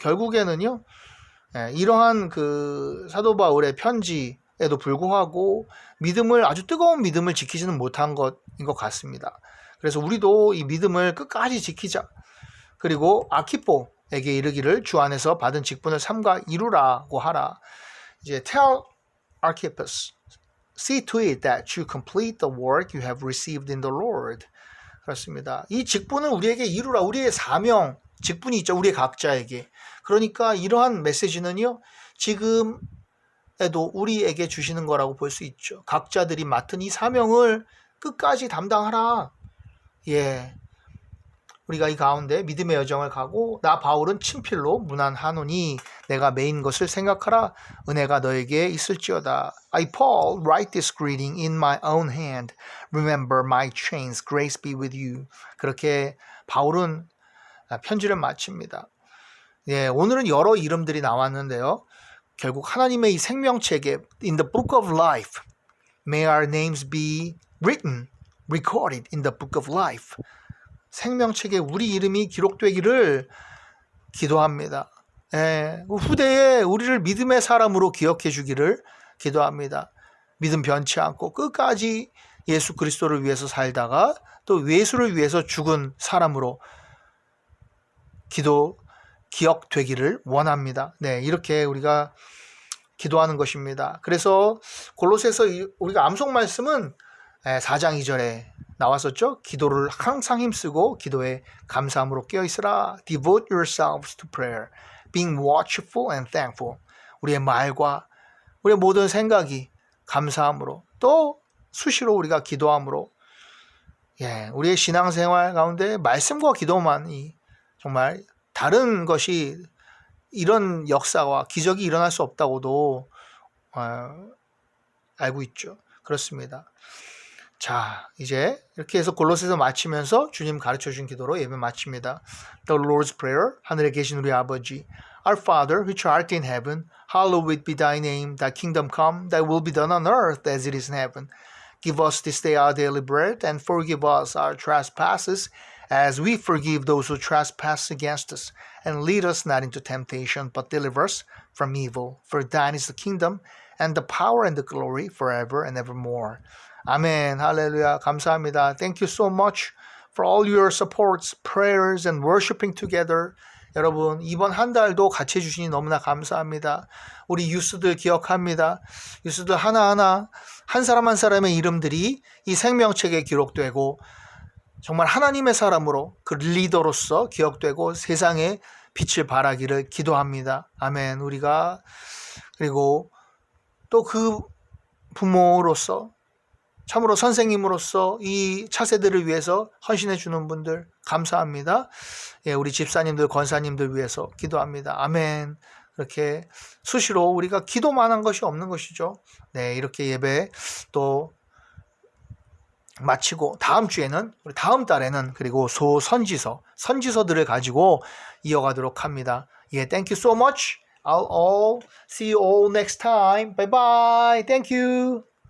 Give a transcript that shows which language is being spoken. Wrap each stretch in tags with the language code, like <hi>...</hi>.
<ko>결국에는요 이러한 그 사도 바울의 편지에도 불구하고 아주 뜨거운 믿음을 지키지는 못한 것인 것 같습니다. 그래서 우리도 이 믿음을 끝까지 지키자. 그리고 아키포에게 이르기를 주 안에서 받은 직분을 삼가 이루라고 하라.</ko> <en>이제 tell Archippus, see to it that you complete the work you have received in the Lord.</en> <ko>그렇습니다. 이 직분을 우리에게 이루라. 우리의 사명, 직분이 있죠. 우리 각자에게. 그러니까 이러한 메시지는요. 지금에도 우리에게 주시는 거라고 볼 수 있죠. 각자들이 맡은 이 사명을 끝까지 담당하라. 우리가 이 가운데 믿음의 여정을 가고 나 바울은 친필로 문안하노니 내가 메인 것을 생각하라. 은혜가 너에게 있을지어다.</ko> <en>I Paul write this greeting in my own hand. Remember my chains. Grace be with you.</en> <ko>그렇게 바울은 편지를 마칩니다. 오늘은 여러 이름들이 나왔는데요. 결국 하나님의 이 생명책에</ko> <en>in the book of life may our names be written, recorded in the book of life.</en> <ko>생명책에 우리 이름이 기록되기를 기도합니다. 후대에 우리를 믿음의 사람으로 기억해 주기를 기도합니다. 믿음 변치 않고 끝까지 예수 그리스도를 위해서 살다가 또 예수를 위해서 죽은 사람으로 기억되기를 원합니다. 이렇게 우리가 기도하는 것입니다. 그래서 골로새서 우리가 암송 말씀은 4장 2절에 나왔었죠. 기도를 항상 힘쓰고 기도에 감사함으로 깨어있으라.</ko> <en>Devote yourselves to prayer, being watchful and thankful.</en> <ko>우리의 말과 우리의 모든 생각이 감사함으로 또 수시로 우리가 기도함으로 우리의 신앙생활 가운데 말씀과 기도만이 정말 다른 것이 이런 역사와 기적이 일어날 수 없다고도 알고 있죠. 그렇습니다. 자, 이제 이렇게 해서 골로새서 마치면서 주님 가르쳐 준 기도로 예배 마칩니다.</ko> <en>The Lord's Prayer.</en> <ko>하늘에 계신 우리 아버지,</ko> <en>Our Father, which art in heaven, hallowed be thy name. Thy kingdom come, thy will be done on earth as it is in heaven. Give us this day our daily bread, and forgive us our trespasses, as we forgive those who trespass against us. And lead us not into temptation, but deliver us from evil. For thine is the kingdom, and the power, and the glory, forever and evermore.</en> <ko>아멘. 할렐루야. 감사합니다.</ko> <en>Thank you so much for all your supports, prayers, and worshiping together.</en> <ko>여러분, 이번 한 달도 같이 해주시니 너무나 감사합니다. 우리 유스들 기억합니다. 유스들 하나하나, 한 사람 한 사람의 이름들이 이 생명책에 기록되고, 정말 하나님의 사람으로 그 리더로서 기억되고 세상에 빛을 발하기를 기도합니다. 아멘. 우리가, 그리고 또 그 부모로서, 참으로 선생님으로서 이 차세대를 위해서 헌신해 주는 분들 감사합니다. 예, 우리 집사님들, 권사님들 위해서 기도합니다. 아멘. 이렇게 수시로 우리가 기도만 한 것이 없는 것이죠. 네, 이렇게 예배 또 마치고 다음 주에는, 우리 다음 달에는 그리고 선지서들을 가지고 이어가도록 합니다.</ko> <en>예, thank you so much. I'll see you all next time. Bye bye. Thank you.</en>